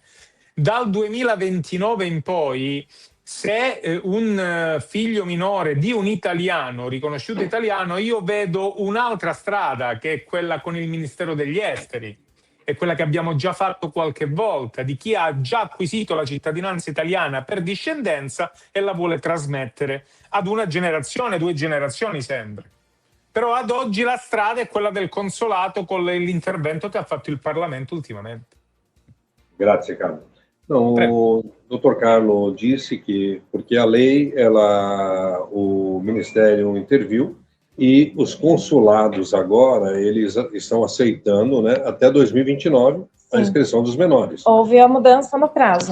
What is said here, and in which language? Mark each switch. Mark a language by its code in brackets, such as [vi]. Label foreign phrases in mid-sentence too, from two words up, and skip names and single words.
[it] Dal 2029 in poi, se un figlio minore di un italiano, riconosciuto italiano, io vedo un'altra strada, che è quella con il Ministero degli Esteri, è quella che abbiamo già fatto qualche volta, di chi ha già acquisito la cittadinanza italiana per discendenza e la vuole trasmettere ad una generazione, 2 generazioni sempre. Però ad oggi la strada è quella del consolato con l'intervento che ha fatto il Parlamento ultimamente. Grazie, Carlo. [pt] Não, o Dr. Carlo disse que, porque a lei, o Ministério interviu e os consulados agora, eles estão aceitando, né, até 2029 a inscrição dos menores. Houve a mudança no prazo.